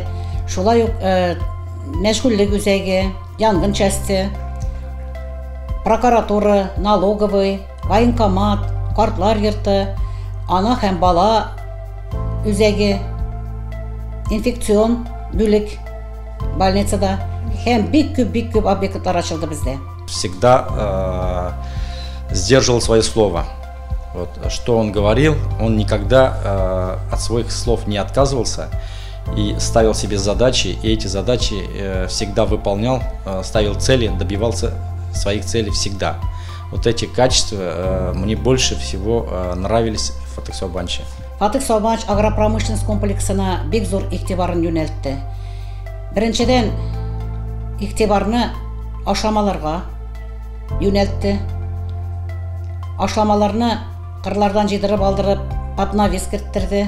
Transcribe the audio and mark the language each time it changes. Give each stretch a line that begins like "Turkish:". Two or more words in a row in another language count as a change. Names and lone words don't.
Tatar: Шулай ук мәшгульлек үзәге, янгын части, прокуратура,
Russian: налоговый, военкомат,
Tatar: картлар йорты, ана һәм бала үзәге, инфекцион бүлек больницада, һәм бик күп объектлар ачылды бездә.
Russian: Всегда сдерживал свое слово. Вот, что он говорил, он никогда от своих слов не отказывался и ставил себе задачи, и эти задачи всегда выполнял, ставил цели, добивался своих целей всегда. Вот эти качества мне больше всего нравились в Фатих Саубановиче.
Tatar: Фатих Саубанович агропромышленность комплексына бик зур игътибарын юнәлтте. Беренчедән, игътибарны ашламаларга юнәлтте. Ашламаларны кырлардан җыйдырып алдырып, поднавес керттерде.